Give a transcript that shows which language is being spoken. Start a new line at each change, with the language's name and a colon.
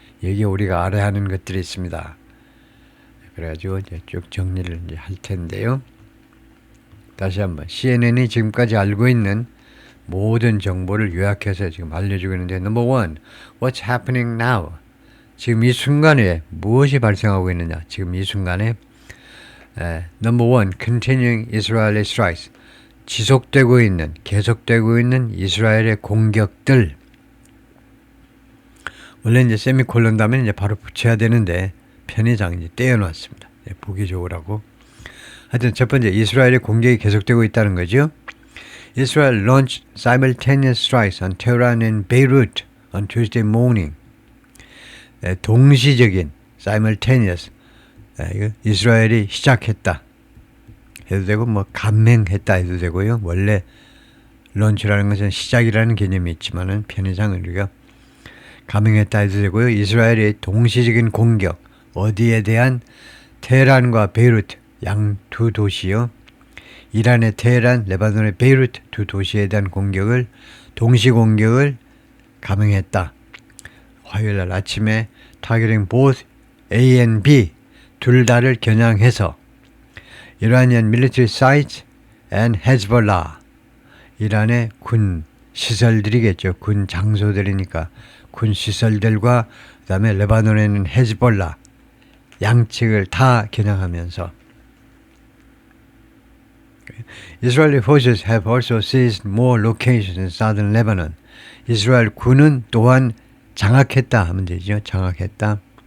Korean: 여기에 우리가 알아야 하는 것들이 있습니다. 그래가지고 이제 쭉 정리를 이제 할 텐데요. 다시 한번 CNN이 지금까지 알고 있는 모든 정보를 요약해서 지금 알려주고 있는데,
English: number one, what's happening now?
Korean: 지금 이 순간에 무엇이 발생하고 있느냐? 지금 이 순간에
English: number one, continuing Israeli strikes.
Korean: 계속되고 있는 이스라엘의 공격들. 원래 이제 세미콜론 다음에 이제 바로 붙여야 되는데 편의상 이제 떼어놨습니다. 보기 좋으라고. 하여튼 첫 번째, 이스라엘의 공격이 계속되고 있다는 거죠.
English: Israel launched simultaneous strikes on Tehran and Beirut on Tuesday morning.
Korean: 동시적인 simultaneous. 이스라엘이 시작했다 해도 되고 감행했다 해도 되고요. 원래 런치라는 것은 시작이라는 개념이 있지만은 편의상 우리가 감행했다 해도 되고요. 이스라엘의 동시적인 공격, 어디에 대한? 테헤란과 베이루트 양 두 도시요. 이란의 테헤란, 레바논의 베이루트 두 도시에 대한 동시 공격을 감행했다. 화요일날 아침에
English: targeting both A and B
Korean: 둘 다를 겨냥해서
English: Iranian military sites and Hezbollah,
Korean: 이란의 군 시설들이겠죠. 군 장소들이니까 군 시설들과 그 다음에 레바논에는 헤즈볼라, 양측을 다 겨냥하면서
English: Israeli forces have also seized more locations in southern Lebanon.
Korean: 이스라엘 군은 또한 장악했다 하면 되죠. 장악했다.